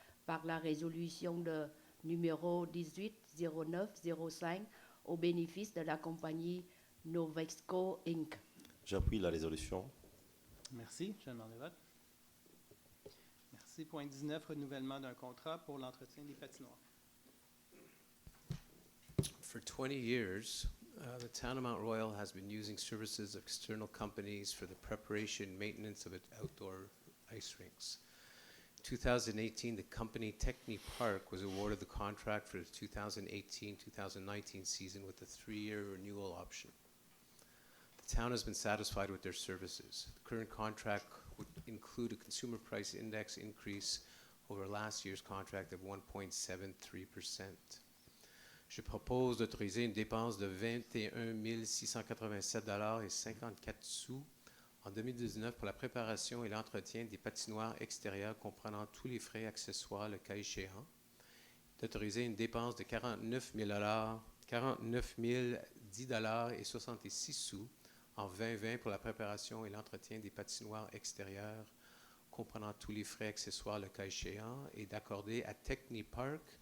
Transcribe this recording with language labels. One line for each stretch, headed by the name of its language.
French: par la résolution de numéro 180905 au bénéfice de la compagnie Novexco Inc. J'appuie la résolution. Merci, je demande vote. Merci. Point 19, renouvellement d'un contrat pour l'entretien des patinoires.
English: For 20 years, the town of Mont-Royal has been using services of external companies for the preparation and maintenance of its outdoor ice rinks. In 2018, the company Techni Park was awarded the contract for the 2018-2019 season with a 3-year renewal option. The town has been satisfied with their services. The current contract would include a consumer price index increase over last year's contract of 1.73%.
French: Je propose d'autoriser une dépense de 21 687,54 $ en 2019 pour la préparation et l'entretien des patinoires extérieures comprenant tous les frais accessoires le cas échéant. D'autoriser une dépense de 49 010,66 $ en 2020 pour la préparation et l'entretien des patinoires extérieures comprenant tous les frais accessoires le cas échéant et d'accorder à Techni Park